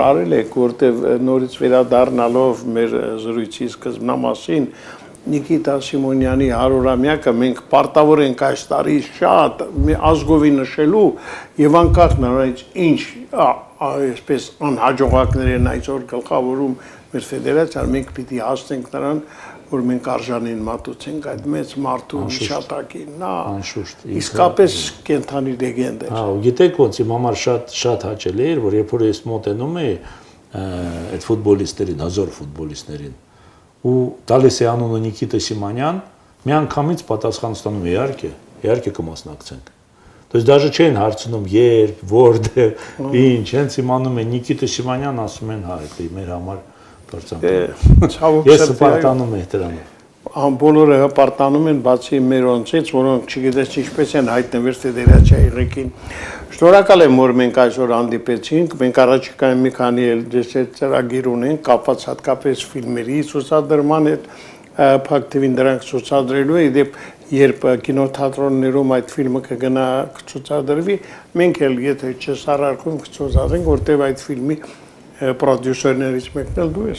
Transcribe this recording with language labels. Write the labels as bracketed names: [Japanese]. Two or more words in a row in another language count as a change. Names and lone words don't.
[Armenian] արել եք, որտեղ նորից վերադառնալով մեր զրույցի սկզբնամասին Նիկիտա Սիմոնյանի 100-ամյակը մենք պարտավոր ենք այս տարի շատ ազգովի նշելու եւ անկախ նրանից ինչ այսպես անհաջողակներ են այսօր գլխավորում մեր ֆեդերացիան, մենք պիտի հասնենք նրան, որ մենք արժանին մատուցենք այդ մեծ մարդու հիշատակին, նա իսկապես կենթանի լեգենդ էր։ Հա, գիտեք ոնց իմ համար շատ հաճելի էր, որ երբ որ ես մոտենում էի այդ ֆուտբոլիստերին, հազար ֆուտբոլիստերին, ու տալիս է անունը Նիկիտա Սիմոնյան, մի անգամից պատասխան ստանում իհարկե կմասնակցենք։ [Russian] То есть даже [Armenian] չեն հարցնում երբ, որտեղ, ինչ, հենց իմանում են Նիկիտա Սիմոնյան, ասում են հա, դա մեր համար Ես հպարտանում եմ դրանով։ Բոլորը հպարտանում են, բացի մերոնցից, որոնք չգիտես ինչպես են հայտնվել ֆեդերացիայի ղեկին։ Շնորհակալ եմ, որ մենք այսօր հանդիպեցինք։ Մենք առաջիկայում մի քանի ծրագիր ունենք, կապված հատկապես ֆիլմերի ցուցադրման հետ, փակ թվին դրանք ցուցադրելու է, երբ կինոթատրոններում այդ ֆիլմը կգնա կցուցադրվի, մենք էլ եթե չսարարկում կցուցադրենք, որտեղ այդ ֆիլմի պրոդյուսերներից մեկն էլ դու ես։